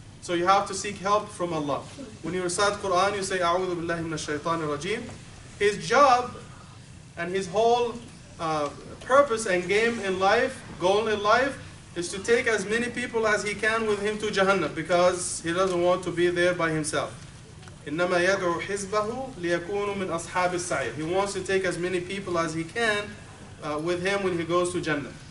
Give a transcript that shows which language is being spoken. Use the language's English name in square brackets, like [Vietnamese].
[English] So you have to seek help from Allah. When you recite Quran, you say [Arabic] أعوذ بالله من الشيطان الرجيم. [English] His job and his whole purpose and game in life, goal in life, is to take as many people as he can with him to Jahannam, because he doesn't want to be there by himself. [Arabic] إنما يدعو حزبه ليكونوا من أصحاب السعير. [English] He wants to take as many people as he can with him when he goes to Jannah.